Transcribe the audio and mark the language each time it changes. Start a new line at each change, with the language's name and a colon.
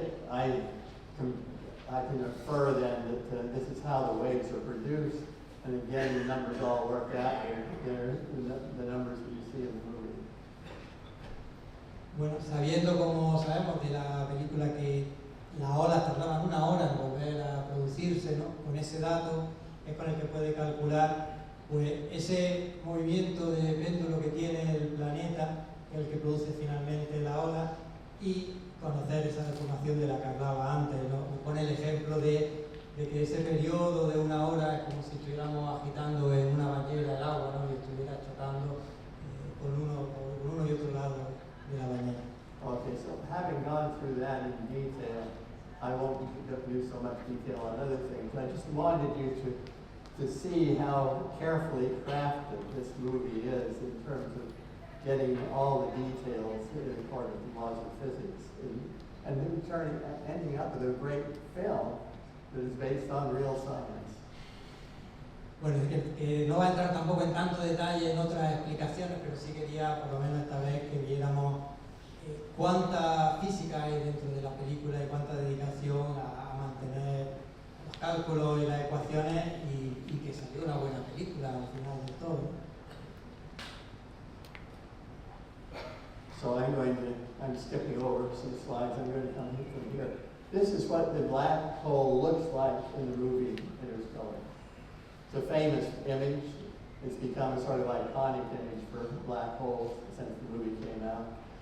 English: I can infer then that this is how the waves are produced. And again, the numbers all work out. They're the numbers that you see in the movie.
Spanish: Bueno, sabiendo, como sabemos de la película, que las olas tardaban 1 hora en volver a producirse, ¿no?, con ese dato es con el que puede calcular pues ese movimiento de péndulo que tiene el planeta, el que produce finalmente la ola, y conocer esa deformación de la que hablaba antes, ¿no? Pone el ejemplo de que ese periodo de 1 hora es como si estuviéramos agitando en una bañera el agua, ¿no?, y estuviera chocando con uno y otro lado de la bañera.
English: Okay, so having gone through that in detail, I won't do so much detail on other things. I just wanted you to see how carefully crafted this movie is in terms of getting all the details according to laws of physics. And then ending up with a great film that is based on real science.
Spanish: Bueno, es que no va a entrar tampoco en tanto detalle en otras explicaciones, pero sí quería, por lo menos esta vez, que viéramos cuánta física hay dentro de la película y cuánta dedicación a mantener los cálculos y las ecuaciones y que salió una buena película al final de todo.
English: So I'm skipping over some slides. I'm going to come from here. This is what the black hole looks like in the movie Interstellar. It's a famous image. It's become a sort of iconic image for black holes since the movie came out.